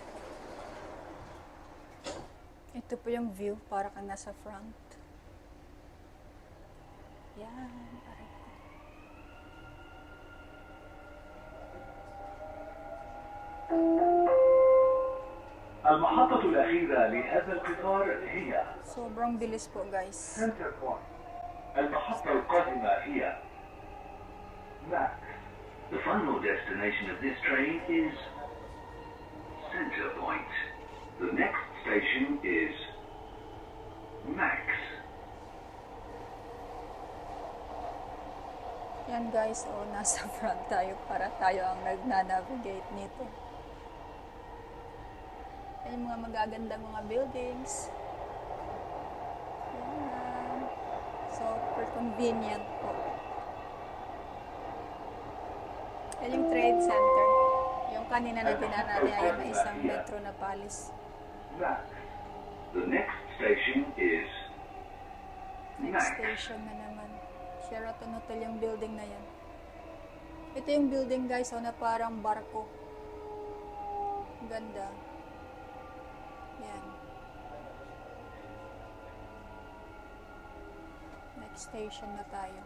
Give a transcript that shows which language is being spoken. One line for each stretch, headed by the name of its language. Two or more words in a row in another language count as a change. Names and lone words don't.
Filipino: Ito po yung view para kang nasa front. Yan.
Arabic: المحطة الأخيرة لهذا القطار هي
Filipino: Sobrang bilis po guys.
Arabic: سنتر بوينت. المحطة القادمة هي ماك.
English: The final destination of this train is Center Point. The next station is Max.
Filipino: Yan guys, nasa front tayo para tayo ang nagna-navigate nito. Yan yung mga magagandang mga buildings. Yan.
English: Super convenient
Filipino: po. Yan yung trade center. Yung kanina na dinaan natin ay may isang metro na palis.
English: Max. The next station is Next station
Filipino: na naman. Sheraton Hotel yung building na yan. Ito yung building guys, na parang barko. Ganda. Yan.
English: Next station
Filipino: na tayo.